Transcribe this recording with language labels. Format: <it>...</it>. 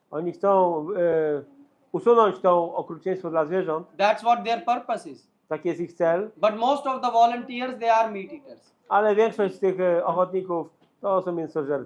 <pl>Oni chcą usunąć to okrucieństwo dla zwierząt.</pl> <en>That's what their purpose is.</en> <pl>Taki jest ich cel.</pl> <en>But most of the volunteers, they are meat eaters.</en> <pl>Ale większość z tych ochotników to są mięsożercy.</pl>